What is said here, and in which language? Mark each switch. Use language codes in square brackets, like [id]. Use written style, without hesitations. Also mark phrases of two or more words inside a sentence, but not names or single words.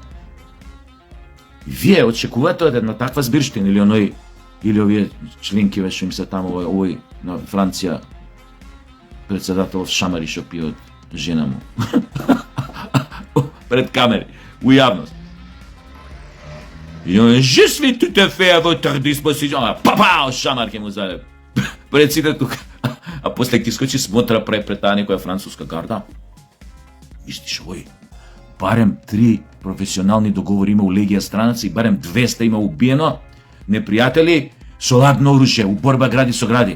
[mk] Вие очекувате од една таква збирштина или овие членкиве што им се таму овој на Франција председател шамари што пие од жена му пред камери, у јавност. [fr] Je suis tout à fait à votre disposition. [mk] Папа, шамар ке му залеп. Пред сите тука. А после ќе скочи смотра пред таа некоја француска гарда. Виждиш овој, барем 3 професионални договори има у легија странаци, барем 200 има убиено непријатели со ладно оружје, у борба гради со гради.